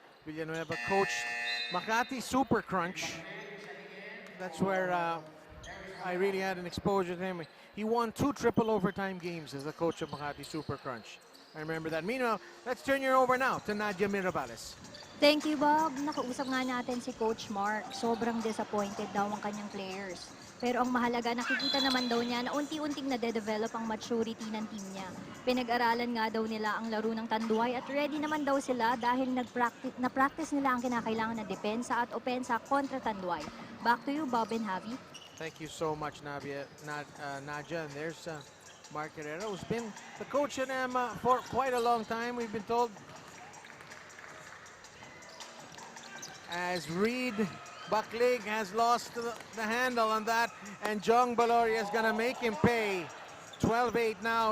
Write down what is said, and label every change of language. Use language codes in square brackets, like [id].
[en] Villanueva coached Makati Super Crunch. That's where I really had an exposure to him. He won 2 triple overtime games as the coach of Makati Super Crunch. I remember that. Meanwhile, let's turn you over now to Nadia Mirabales. Thank you, Bob. [tl] Nakausap nga natin si Coach Mark. Sobrang disappointed daw ang kanyang players. Pero ang mahalaga, nakikita naman daw niya na unti-unting nade-develop ang maturity ng team niya. Pinag-aralan nga daw nila ang laro ng Tanduay at ready naman daw sila dahil na-practice nila ang kinakailangan na depensa at opensa kontra Tanduay. [en] Back to you, Bob and Javi. Thank you so much, Nadia. And there's Mark Herrera, who's been the coach at them for quite a long time, we've been told. As Reed Bucklig has lost the handle on that, and Jong Baloria is going to make him pay. 12-8 now.